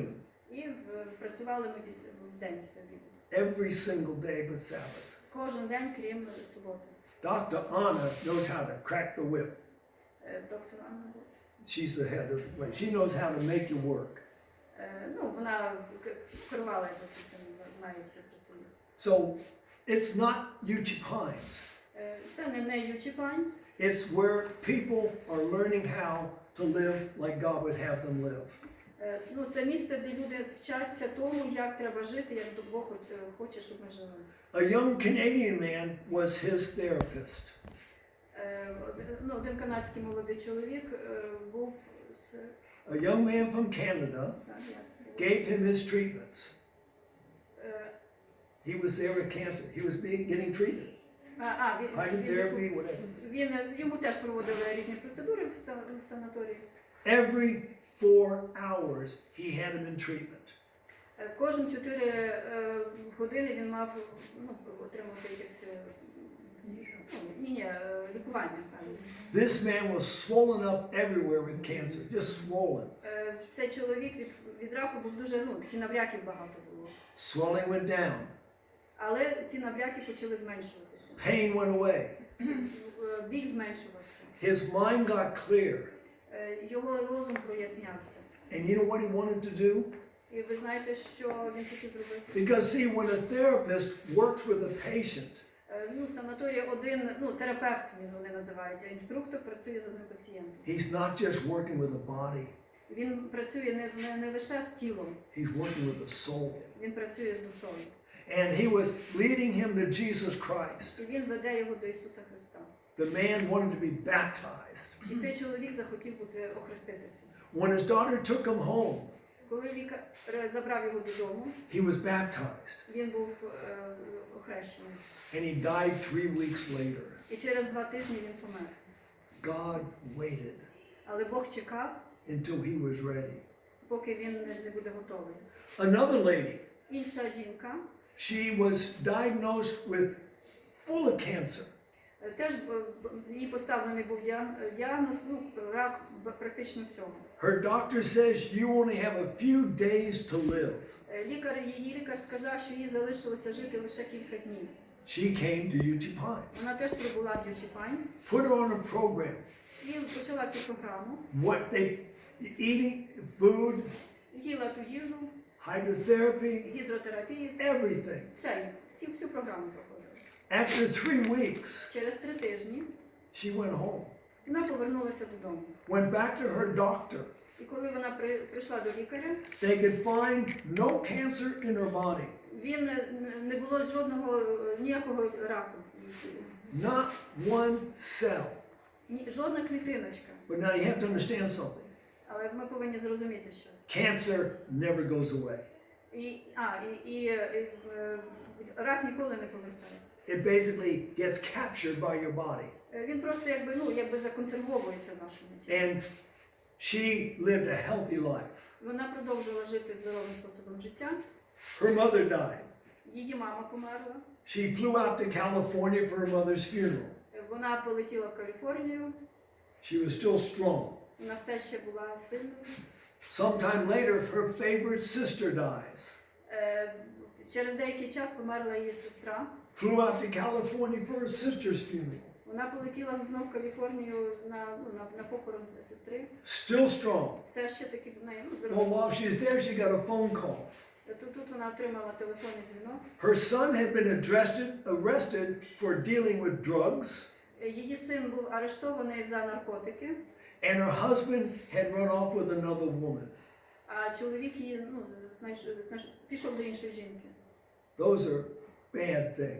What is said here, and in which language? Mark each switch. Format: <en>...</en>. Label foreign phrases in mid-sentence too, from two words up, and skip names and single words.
<uk>і працювали ми в день після обіду.</uk> <en>Every single day but Sabbath.</en> <uk>Кожен день, крім суботи.</uk> <en>Dr. Anna knows how to crack the whip.</en> <uk>Доктор Анна,</uk> <en>She's the head of the place. She knows how to make you work.</en> <uk>ну, вона керувала якось цим, знає, як це працює.</uk> <en>So it's not Uchee Pines.</en> <uk>Це не Ючіпанськ.</uk> <en>It's where people are learning how to live like God would have them live.</en> <uk>Ну, це місце, де люди вчаться тому, як треба жити, як Бог хоче, щоб ми жили.</uk> <en>A young Canadian man was his therapist.</en> <uk>Ну, один канадський молодий чоловік був</uk> <en>A young man from Canada gave him his treatments. He was there with cancer. He was getting treated. Hydrotherapy, whatever.</en> <uk>Йому теж проводили різні процедури в санаторії.</uk> <en>Every 4 hours he had him in treatment.</en> <uk>Кожен 4 години він мав отримати якесь лікування.</uk> <en>This man was swollen up everywhere with cancer, just swollen.</en> <uk>Цей чоловік від раку був дуже, такі набряків багато було.</uk> <en>Swelling went down.</en> <uk>Але ці набряки почали зменшуватися.</uk> <en>Pain went away.</en> <uk>Біль зменшувався.</uk> <en>His mind got clear.</en> <uk>Його розум прояснявся.</uk> <en>And you know what he wanted to do?</en> <uk>І ви знаєте, що він хотів зробити?</uk> <en>Because see, when a therapist works with a patient,</en> <uk>Санаторій один, терапевт вони називають, а інструктор працює з одним пацієнтом.</uk> <en>he's not just working with the body,</en> <uk>Він працює не лише з тілом,</uk> <en>he's working with the soul.</en> <uk>він працює з душою.</uk> <en>And he was leading him to Jesus Christ.</en> <uk>І він веде його до Ісуса Христа.</uk> <en>The man wanted to be baptized.</en> <uk>І цей чоловік захотів бути охреститися.</uk> <en>When his daughter took him home,</en> <uk>Коли лікар забрав його додому,</uk> <en>he was baptized.</en> <uk>він був охрещений.</uk> <en>And he died 3 weeks later.</en> <uk>І через 2 тижні він помер.</uk> <en>God waited</en> <uk>Але Бог чекав,</uk> <en>until he was ready.</en> <uk>поки він не буде готовий.</uk> <en>Another lady,</en> <uk>Інша жінка,</uk> <en>she was diagnosed with full of cancer.</en> <uk>Теж їй поставлений був діагноз, рак практично всього.</uk> <en>Her doctor says you only have a few days to live.</en> <uk>Її лікар сказав, що їй залишилося жити лише кілька днів.</uk> <en>She came to UT Pines.</en> <uk>Вона теж прибула в UT Pines.</uk> <en>Put her on a program.</en> <uk>І почала цю програму.</uk> <en>What they eating, food,</en> <uk>Їла ту їжу,</uk> <en>hydrotherapy,</en> <uk>гідротерапію,</uk> <en>everything.</en> <uk>всю програму проходила.</uk> <en>After 3 weeks,</en> <uk>Через 3 тижні</uk> <en>she went home.</en> <uk>вона повернулася додому.</uk> <en>Went back to her doctor.</en> <uk>І коли вона прийшла до лікаря,</uk> <en>They could find no cancer in her body.</en> <uk>він не було ніякого раку.</uk> <en>Not one cell.</en> <uk>Жодна клітиночка.</uk> <en>But now you have to understand something.</en> <uk>Але ми повинні зрозуміти щось.</uk> <en>Cancer never goes away.</en> <uk>Рак ніколи не повертається.</uk> <en>It basically gets captured by your body.</en> <uk>Він просто якби законсервовується в нашому тілі.</uk> <en>And she lived a healthy life.</en> <uk>Вона продовжувала жити здоровим способом життя.</uk> <en>Her mother died.</en> <uk>Її мама померла.</uk> <en>She flew out to California for her mother's funeral.</en> <uk>Вона полетіла в Каліфорнію.</uk> <en>She was still strong.</en> <uk>Вона все ще була сильною.</uk> <en>Sometime later, her favorite sister dies.</en> <uk>Через деякий час померла її сестра.</uk> <en>Flew out to California for her sister's funeral.</en> <uk>Вона полетіла знов в Каліфорнію на похорон сестри.</uk> <en>Still strong.</en> <uk>Все ще таки в неї</uk> <en>Well,</en> <uk>здорова.</uk> <en>while she was there, she got a phone call.</en> <uk>Тут вона отримала телефонний дзвінок.</uk> <en>Her son had been arrested for dealing with drugs,</en> <uk>Її син був арештований за наркотики,</uk> <en>and her husband had run off with another woman.</en> <uk>а чоловік її пішов до іншої жінки.</uk> <en>Those are bad things.</en>